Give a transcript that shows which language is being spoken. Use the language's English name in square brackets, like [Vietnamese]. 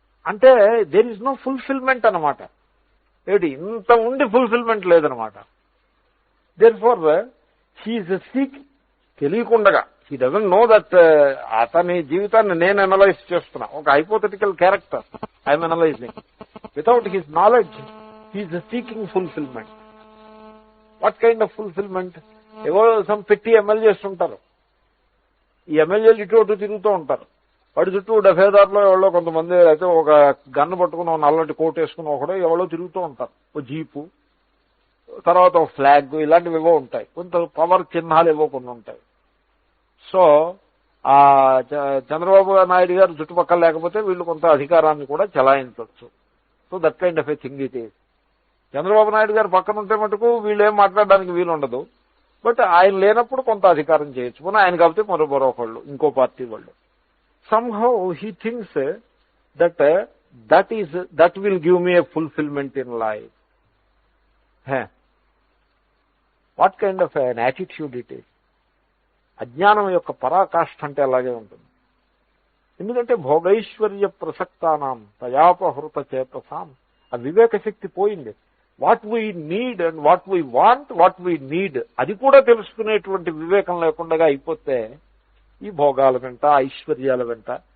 [Telugu] అంటే [English] there is no fulfillment [Telugu] అన్నమాట. ఏది ఇంత ఉండి ఫుల్ఫిల్మెంట్ లేదనమాట. [English] Therefore he is seeking, [Telugu] తెలియకుండగా, [English] he doesn't know that [Telugu] అతని జీవితాన్ని నేను అనలైజ్ చేస్తున్నా. [English] ఒక hypothetical character I'm analysing. Without his knowledge he is seeking fulfillment. What kind of fulfillment? [Telugu] ఏవో సమ్ పెట్టి ఎమ్మెల్యేస్ ఉంటారు. ఈ ఎమ్మెల్యేలు ఇటు అటు తిరుగుతూ ఉంటారు. వాడి చుట్టూ డఫేదారులో ఎవరో కొంతమంది అయితే ఒక గన్ను పట్టుకుని నల్లటి కోట్ వేసుకుని ఒకడో ఎవరో తిరుగుతూ ఉంటారు. ఓ జీపు, తర్వాత ఫ్లాగ్, ఇలాంటివి ఏవో ఉంటాయి, కొంత పవర్ చిహ్నాలు ఏవో కొన్ని ఉంటాయి. సో ఆ చంద్రబాబు నాయుడు గారు చుట్టుపక్కల లేకపోతే వీళ్ళు కొంత అధికారాన్ని కూడా చెలాయించవచ్చు. [English] So that kind of a thing it is. [Telugu] Chandrababu Naidu గారు పక్కన ఉంటే మటుకు వీళ్ళు ఏం మాట్లాడడానికి వీలు ఉండదు. బట్ ఆయన లేనప్పుడు కొంత అధికారం చేయొచ్చు. పోనీ ఆయన కాబట్టి మరొకళ్ళు, ఇంకో పార్టీ వాళ్ళు. [English] somehow he thinks that will give me a fulfillment in life. What kind of an attitude it is? [Telugu] అజ్ఞానం యొక్క పరాకాష్ఠ అంటే అలాగే ఉంటుంది. ఎందుకంటే భోగైశ్వర్య ప్రసక్తానాం తయాపహృత చేతసాం, ఆ వివేక శక్తి పోయింది. [English] what we need and what we want, what we need, [Telugu] అది కూడా తెలుసుకునేటువంటి వివేకం లేకుండా అయిపోతే ఈ భోగాల వెంట, ఐశ్వర్యాల వెంట.